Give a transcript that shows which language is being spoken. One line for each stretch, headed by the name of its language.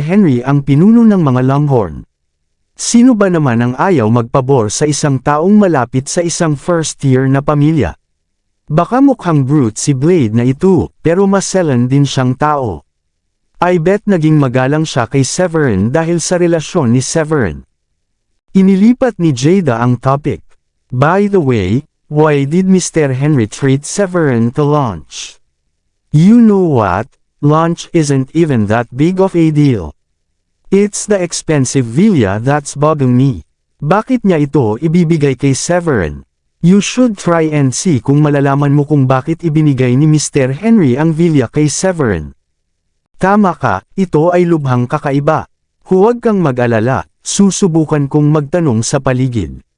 Filipino: Henry ang pinuno ng mga Longhorn. Sino ba naman ang ayaw magpabor sa isang taong malapit sa isang first-year na pamilya? Baka mukhang brute si Blade na ito, pero maselan din siyang tao.
English: I bet
Filipino: naging magalang siya kay Severin dahil sa relasyon ni Severin. Inilipat ni Jada ang topic.
English: By the way, why did Mr. Henry treat Severin to lunch? You know what, lunch isn't even that big of a deal. It's the expensive villa that's bugging me.
Filipino: Bakit niya ito ibibigay kay Severin?
English: You should try and see
Filipino: kung malalaman mo kung bakit ibinigay ni Mr. Henry ang villa kay Severin. Tama ka, ito ay lubhang kakaiba. Huwag kang mag-alala, susubukan kong magtanong sa paligid.